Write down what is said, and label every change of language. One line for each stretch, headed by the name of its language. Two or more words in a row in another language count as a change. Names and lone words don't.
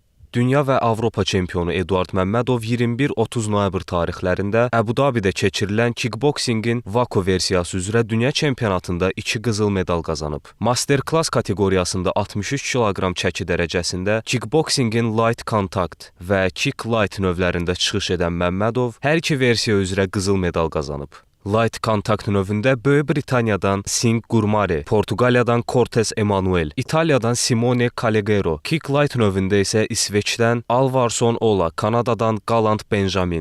Azerbaijani: Dünya və Avropa çempionu Eduard Məmmədov 21-30 noyabr tarixlərində Əbu-Dabidə keçirilən kickboksingin Vako versiyası üzrə dünya çempionatında 2 qızıl medal qazanıb. Master Class kateqoriyasında 63 kiloqram çəki dərəcəsində kickboksingin
English: light contact
Azerbaijani: və
English: kick light
Azerbaijani: növlərində çıxış edən Məmmədov hər iki versiya üzrə qızıl medal qazanıb.
English: Light Contact
Azerbaijani: növündə Böyük Britaniyadan Sing Gurmari, Portuqaliyadan Cortes Emanuel, İtaliyadan Simone Callegero,
English: Kick Light
Azerbaijani: növündə isə İsveçdən Alvarsson Ola, Kanadadan Galant Benjamin.